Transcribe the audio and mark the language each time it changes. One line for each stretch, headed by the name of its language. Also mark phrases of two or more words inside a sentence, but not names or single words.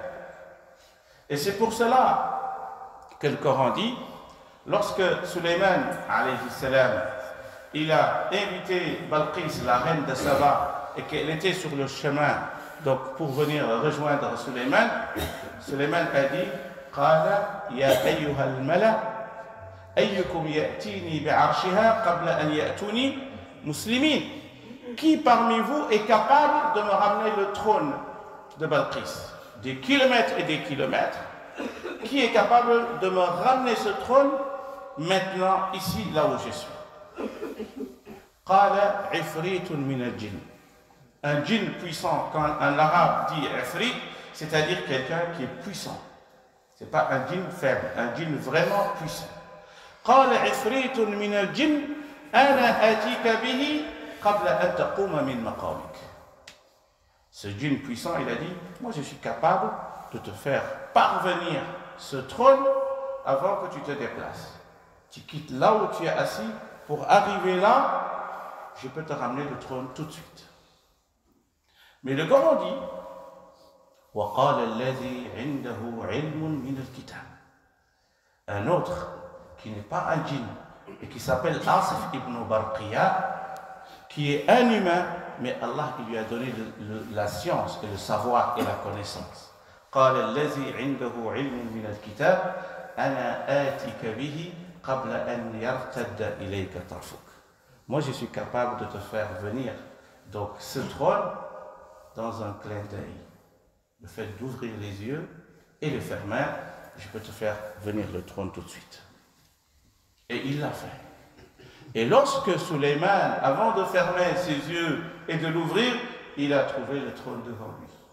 French: Et c'est pour cela que le Coran dit, lorsque Sulayman,
Arabic: عليه السلام,
French: il a invité Balqis, la reine de Saba, et qu'elle était sur le chemin donc pour venir rejoindre Sulayman, Sulayman a dit
Arabic: قال يا أيها الملأ أيكم يأتيني بعرشها قبل أن يأتوني مسلمين.
French: Qui parmi vous est capable de me ramener le trône de Balqis? Des kilomètres et des kilomètres. Qui est capable de me ramener ce trône maintenant, ici, là où je suis?
Arabic: قال عفريت من الجن.
French: Un djinn puissant, quand un arabe dit ifrit, c'est-à-dire quelqu'un qui est puissant. Ce n'est pas un djinn faible, un djinn vraiment puissant.
Arabic: قال عفريت من الجن أنا آتيك به قبل أن تقوم من مقامك.
French: Ce djinn puissant, il a dit, moi je suis capable de te faire parvenir ce trône avant que tu te déplaces. Tu quittes là où tu es assis, pour arriver là, je peux te ramener le trône tout de suite. Mais le Coran dit
Arabic: وَقَالَ الَّذِي عِنْدَهُ عِلْمٌ مِنَ الْكِتَابِ.
French: Un autre qui n'est pas un djinn et qui s'appelle Asif ibn Barqiya, qui est un humain, mais Allah lui a donné la science et le savoir et la connaissance.
Arabic: قَالَ الَّذِي عِنْدَهُ عِلْمٌ مِنَ الْكِتَابِ أَنَا آتِكَ بِهِ قَبْلَ أَنْ يَرْتَدَّ إِلَيْكَ طَرْفُكَ.
French: Moi je suis capable de te faire venir donc ce trône dans un clin d'œil. Le fait d'ouvrir les yeux et de fermer, je peux te faire venir le trône tout de suite. Et il l'a fait. Et lorsque Sulayman, avant de fermer ses yeux et de l'ouvrir, il a trouvé le trône devant lui.